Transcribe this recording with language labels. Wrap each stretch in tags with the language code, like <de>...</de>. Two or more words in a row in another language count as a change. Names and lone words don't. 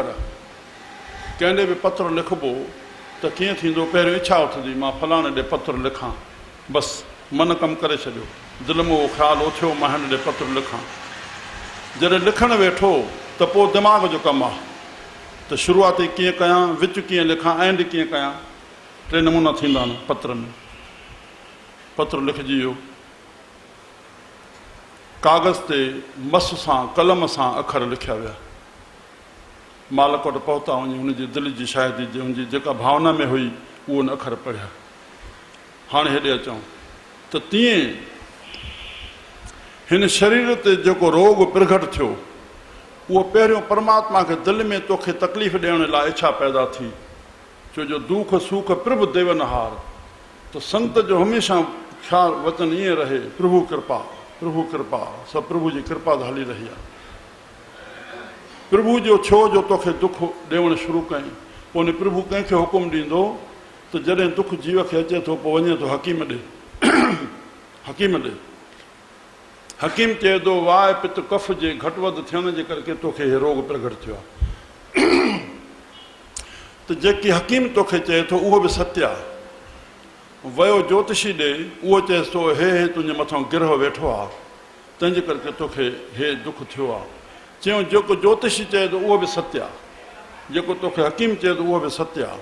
<sd>कंहिं ॾे बि पत्र लिखिबो त कीअं थींदो, पहिरियों इच्छा उथंदी मां फलाणे ॾे पत्र लिखां, बसि मन कमु करे छॾियो, दिलि में उहो ख़्यालु उथियो मां हिन ॾे पत्र लिखां। जॾहिं लिखणु वेठो त पोइ दिमाग़ जो कमु आहे त शुरूआती कीअं कयां, विच कीअं लिखां, एंड कीअं कयां। 3 नमूना थींदा आहिनि पत्र में। पत्र लिखिजी वियो, कागज़ ते मस सां कलम सां अखर लिखिया विया। मालिक वटि पहुता वञी हुनजी दिलि जी शायदि हुनजी जेका भावना में हुई उहो न अखर पढ़िया। हाणे हेॾे अचूं त तीअं हिन शरीर ते जेको रोग प्रगट थियो उहो पहिरियों परमात्मा खे दिलि में तोखे तकलीफ़ ॾियण लाइ इच्छा पैदा थी। छो जो दुख सुख प्रभु देवन हार। तो संत जो हमेशा ख्याल वचन ये रहे, प्रभु कृपा सब प्रभु जी कृपा हली रही है। प्रभु जो छो जो तोखे दुख ॾियणु शुरू कई, पोइ प्रभु कंहिंखे हुकुम ॾींदो त जॾहिं दुख जीव खे अचे थो पोइ वञे थो हकीम ॾे। हकीम चए थो वाह पित कफ जे घटि वधि थियण जे करे तोखे हे रोग प्रगट थियो आहे। त जेकी हकीम तोखे चए थो उहो बि सत्य आहे। वयो ज्योतिषी ॾे, उहो चएसि थो हे तुंहिंजे मथां गिरह वेठो आहे, तंहिंजे करे तोखे हे दुख थियो आहे। चयूं जेको ज्योतिषी चए थो उहो बि सत्य आहे, जेको तोखे हकीम चए थो उहो बि सत्य आहे।</sd>